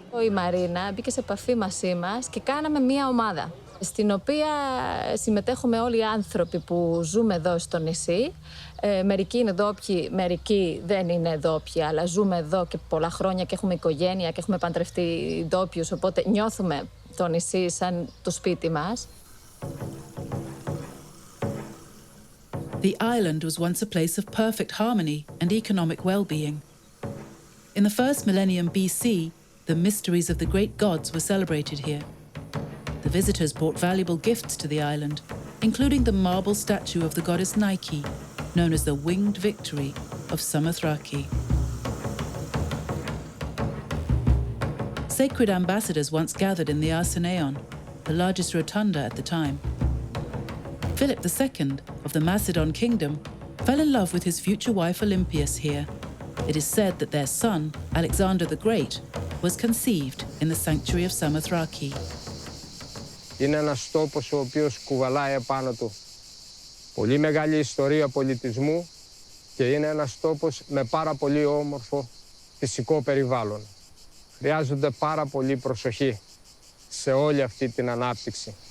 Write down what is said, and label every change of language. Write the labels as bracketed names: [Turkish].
[Greek] Η Μαρίνα μπήκε σε επαφή μαζί μας και κάναμε μία ομάδα, στην οποία συμμετέχουμε όλοι οι άνθρωποι που ζούμε εδώ στο νησί. Μερικοί είναι ντόπιοι, μερικοί δεν είναι ντόπιοι, αλλά ζούμε εδώ και πολλά χρόνια και έχουμε οικογένεια και έχουμε παντρευτεί ντόπιους, οπότε νιώθουμε το νησί σαν το σπίτι μας. [English] The island was once a place of perfect harmony and economic well-being. In the first millennium BC, the mysteries of the great gods were celebrated here. The visitors brought valuable gifts to the island, including the marble statue of the goddess Nike, known as the Winged Victory of Samothraki. Sacred ambassadors once gathered in the Arsenaion, the largest rotunda at the time. Philip II of the Macedon kingdom fell in love with his future wife Olympias here. It is said that their son, Alexander the Great, was conceived in the sanctuary of Samothraki. [Greek] Είναι ένας τόπος ο οποίος κουβαλάει επάνω του πολύ μεγάλη ιστορία πολιτισμού και είναι ένας τόπος με πάρα πολύ όμορφο φυσικό περιβάλλον. Χρειάζονται πάρα πολύ προσοχή σε όλη αυτή την ανάπτυξη.